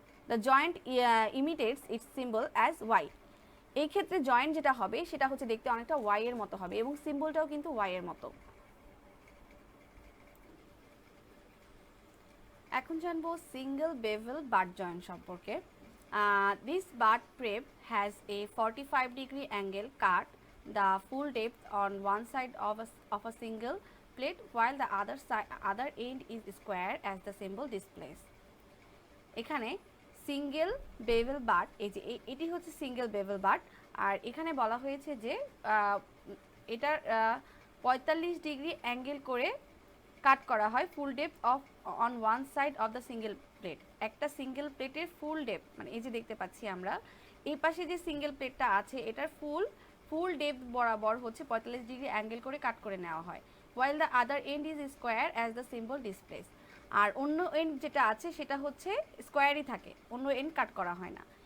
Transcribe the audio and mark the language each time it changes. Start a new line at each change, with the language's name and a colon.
English: The joint imitates its symbol as Y.
Bangla: এই ক্ষেত্রে joint যেটা হবে সেটা হচ্ছে দেখতে অনেকটা ওয়াই এর মতো হবে এবং সিম্বলটাও কিন্তু ওয়াই এর মতো। এখন জানবো সিঙ্গেল বেভেল বাট জয়েন্ট সম্পর্কে।
English: This butt prep has a 45-degree angle cut the full depth on one side of a single plate while the other end is square as the symbol displays.
Bangla: এখানে single bevel but, এই যে এটি হচ্ছে single bevel but, আর এখানে বলা হয়েছে যে এটার 45 ডিগ্রি অ্যাঙ্গেল করে কাট করা হয়
English: Full depth on one side of the single plate.
Bangla: একটা সিঙ্গেল প্লেটের ফুল ডেপথ, মানে এই যে দেখতে পাচ্ছি আমরা এই পাশে যে সিঙ্গেল প্লেটটা আছে এটার ফুল ডেপথ বরাবর হচ্ছে 45 ডিগ্রি অ্যাঙ্গেল করে কাট করে নেওয়া হয়।
English: while the other end is square as the symbol displays.
Bangla: আর অন্য এন্ড যেটা আছে সেটা হচ্ছে স্কোয়ারই থাকে, অন্য এন্ড কাট করা হয় না।